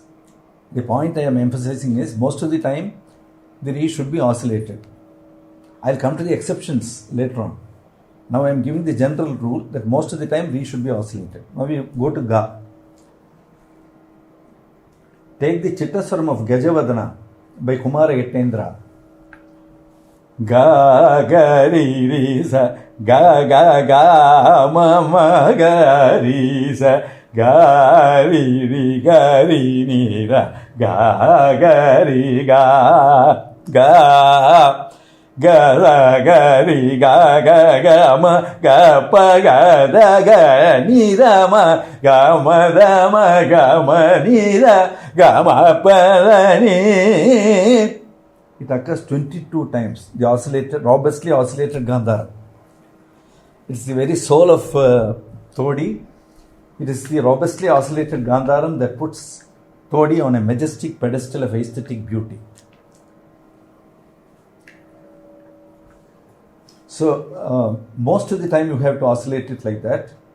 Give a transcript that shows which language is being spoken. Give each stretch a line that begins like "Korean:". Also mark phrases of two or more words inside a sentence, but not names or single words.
English: The point I am emphasizing is most of the time the Re should be oscillated. I'll come to the exceptions later on. Now I am giving the general rule that most of the time Re should be oscillated. Now we go to Ga. Take the Chittaswaram of Gajavadana by Kumara Yettendra. Ga ga ri ri sa ga ga ga ma ma ga ri sa ga ri ri ni ra ga ga ri ga ga ga ra ga ri ga ga ga ma ga pa ga da ga ni ra ma ga ma ni ra ga ma pa da ni. It occurs 22 times. The oscillated, robustly oscillated Gandhara. It's the very soul of Todi. It is the robustly oscillated Gandharam that puts Todi on a majestic pedestal of aesthetic beauty. So, most of the time you have to oscillate it like that.